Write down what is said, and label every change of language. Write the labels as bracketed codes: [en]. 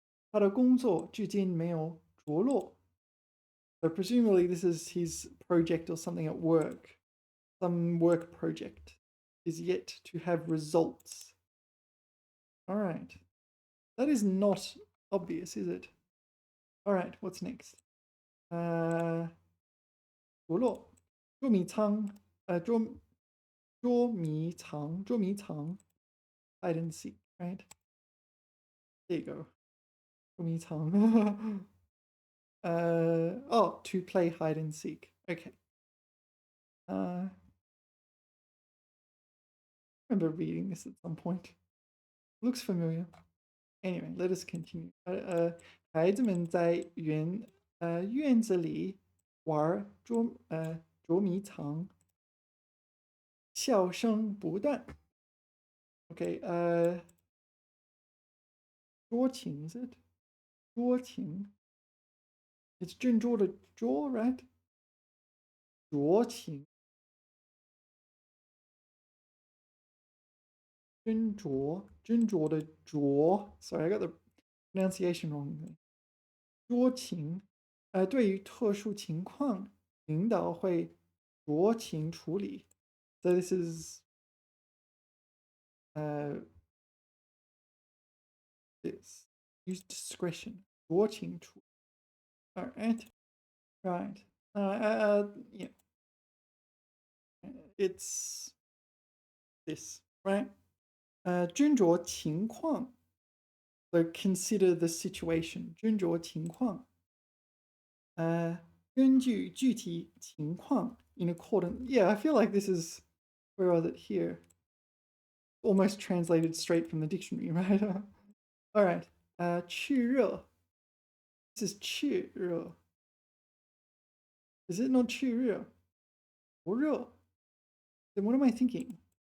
[zh] 他的工作至今没有着落. [en] So presumably this is his project or something at work. Some work project is yet to have results. All right. That is not obvious, is it? All right, what's next? 着落. [zh] 捉迷藏.捉迷藏. [en] Hide and seek, right? There you go. 捉迷藏. To play hide and seek. Okay. I remember reading this at some point. Looks familiar. Anyway, let us continue. [zh] 孩子们在院子里玩捉迷藏，笑声不断。 [en] Okay, 捉情 is it? 捉情 It's [zh] 郑州的捉 [en] right? 酌情 [zh] 斟酌的酌 [en] sorry, I got the pronunciation wrong. [zh] 酌情，对于特殊情况，领导会酌情处理。 [en] So this is this use discretion. [zh] 酌情处理。 [en] All right, right. Yeah, it's this, right? [zh] 斟酌情况 [en] so consider the situation. [zh] 斟酌情况，根据具体情况 [en] in accordance. Yeah, I feel like this is where was it here? Almost translated straight from the dictionary, right? All right. 炽热 This is 炽热 Is it not [zh] 炽热不热 [en] Then what am I thinking?